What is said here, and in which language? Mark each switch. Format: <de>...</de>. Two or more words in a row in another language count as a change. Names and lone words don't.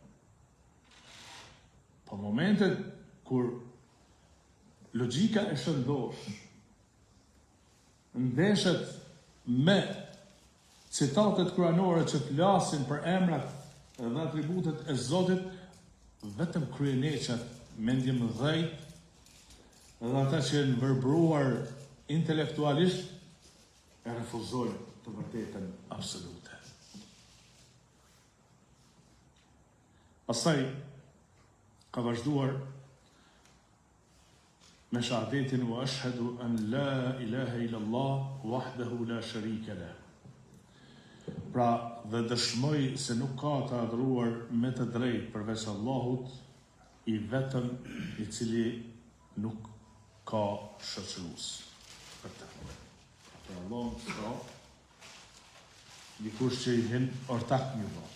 <sq>Po momentet kur logjika e shëndosh ndeshet me citatet kuranore që flasin për emrat dhe atributet e Zotit, vetëm kryeneqat, mendje mëdhej, dhe ata që janë verbruar intelektualisht, e refuzojnë të vërtetën absolute. Pastaj ka vazhduar me shahadetin</sq> <ar>وأشهد أن لا إله إلا الله وحده لا شريك له.</ar> <sq>Pra, dhe dëshmoj se nuk ka të adhuruar me të drejtë përveç Allahut, i vetëm i cili nuk ka shoqërues. Për të. Për Allahun s'ka dikush që i hin ortak një bo.</sq>